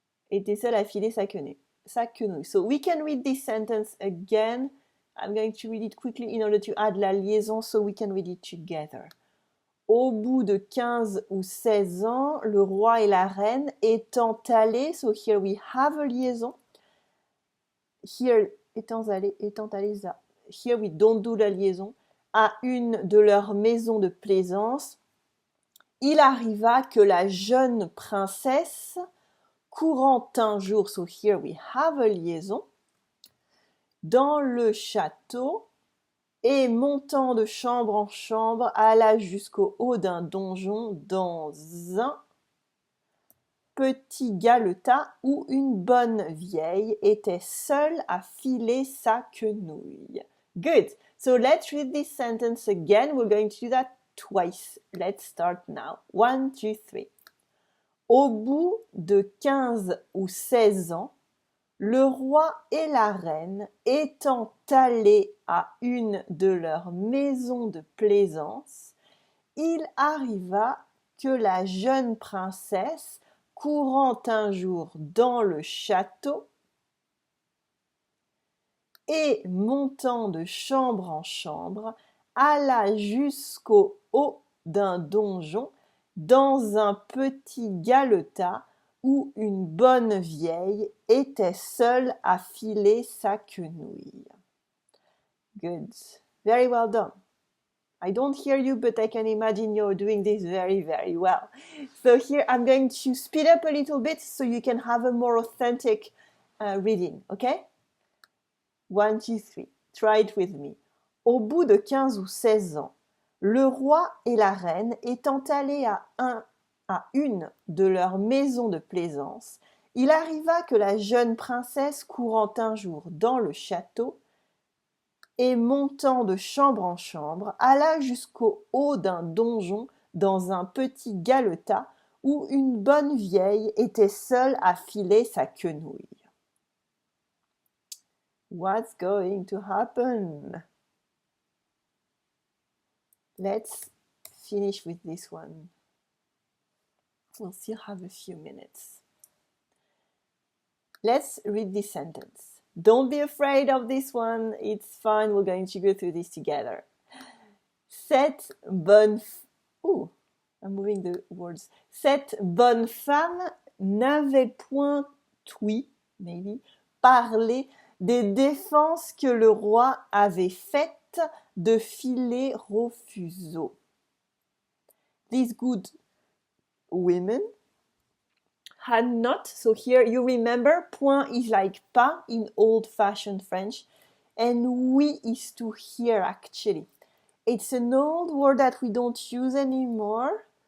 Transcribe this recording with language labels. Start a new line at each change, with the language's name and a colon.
French: Était seul à filer sa quenouille.
English: So we can read this sentence again. I'm going to read it quickly in order to add
French: la liaison
English: so we can read it together.
French: Au bout de 15 ou 16 ans, le roi et la reine étant allés,
English: so here we have a liaison. Here,
French: étant allés,
English: here we don't do la liaison.
French: À une de leurs maisons de plaisance, il arriva que la jeune princesse, courant un jour,
English: so here we have a liaison,
French: dans le château, et montant de chambre en chambre, alla jusqu'au haut d'un donjon dans un petit galetas où une bonne vieille était seule à filer sa quenouille.
English: Good. So let's read this sentence again. We're going to do that twice. Let's start now. 1, 2, 3.
French: Au bout de 15 ou 16 ans, le roi et la reine étant allés à une de leurs maisons de plaisance, il arriva que la jeune princesse, courant un jour dans le château et montant de chambre en chambre, alla jusqu'au haut d'un donjon dans un petit galetas où une bonne vieille était seule à filer sa quenouille.
English: Good. Very well done. I don't hear you, but I can imagine you're doing this very, very well. So here I'm going to speed up a little bit so you can have a more authentic reading, okay? 1, 2, 3. Try it with me.
French: Au bout de 15 ou 16 ans, le roi et la reine étant allés à une de leurs maisons de plaisance, il arriva que la jeune princesse, courant un jour dans le château et montant de chambre en chambre, alla jusqu'au haut d'un donjon dans un petit galetas où une bonne vieille était seule à filer sa quenouille.
English: What's going to happen? Let's finish with this one. We'll still have a few minutes. Let's read this sentence. Don't be afraid of this one. It's fine. We're going to go through this together.
French: Cette bonne...
English: Ooh, I'm moving the words.
French: Cette bonne femme n'avait point maybe, parlé des défenses que le roi avait faites de filer Rofuseau.
English: These good women had not, so here you remember, point is like pas in old-fashioned French, and oui is to hear actually. It's an old word that we don't use anymore.